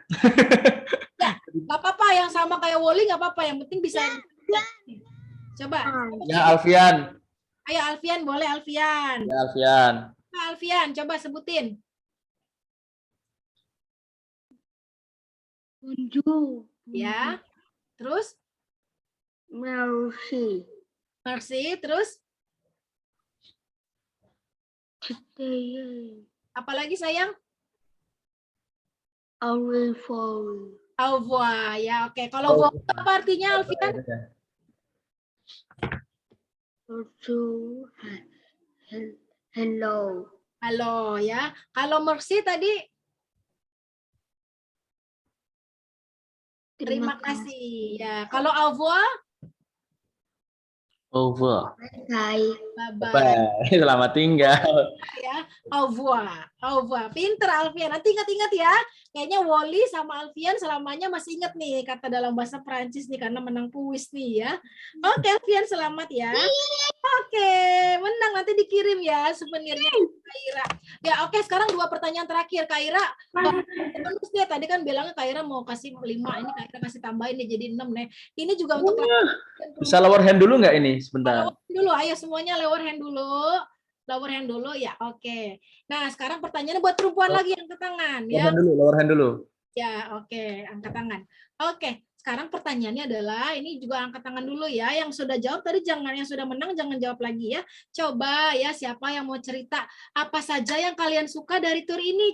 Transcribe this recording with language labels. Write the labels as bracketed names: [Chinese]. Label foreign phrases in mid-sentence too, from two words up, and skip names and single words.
[Indonesian] Ya, nggak apa-apa yang sama kayak Woli nggak apa-apa. Yang penting bisa. Coba. Ya, Alfian. Ayo Alfian, boleh Alfian. Ya, Alfian. Nah, Alfian, coba sebutin. [French] Bonjour. [Indonesian] Ya. Terus? [French] Merci. [Indonesian] Merci, terus? [French] Jeté. [Indonesian] Apalagi sayang? [French] Au revoir. Au revoir. [Indonesian] Ya, oke. Kalau revoir apa artinya Alfian? [French] Bonjour. [English] Hello. [Indonesian] Halo ya. Kalau merci tadi? Terima kasih. Ya, kalau [French] au revoir? [English] Over. Bye. Bye-bye. [Indonesian] Selamat tinggal. Ya, [French] au revoir. Au revoir. [Indonesian] Pinter Alfian. Nanti ingat-ingat ya. Kayaknya Woli sama Alfian selamanya masih ingat nih kata dalam bahasa Perancis nih karena menang kuis nih ya. Oke, Alfian selamat ya. Oke, menang nanti dikirim ya souvenirnya Kak Ira. Ya, oke, sekarang 2 pertanyaan terakhir Kak Ira. Terus dia tadi kan bilangnya Kak Ira mau kasih 5, ini Kak Ira kasih tambahin nih jadi 6 nih. Ini juga untuk Bisa [English] lower hand [Indonesian] dulu nggak ini sebentar? Dulu, ayo semuanya [English] lower hand [Indonesian] dulu. [English] Lower hand [Indonesian] dulu ya, oke. Nah, sekarang pertanyaannya buat perempuan lagi yang angkat tangan ya. [English] Lower hand dulu. [Indonesian] Ya, oke, angkat tangan. Oke, sekarang pertanyaannya adalah ini juga angkat tangan dulu ya. Yang sudah jawab tadi jangan, yang sudah menang jangan jawab lagi ya. Coba ya siapa yang mau cerita apa saja yang kalian suka dari tur ini?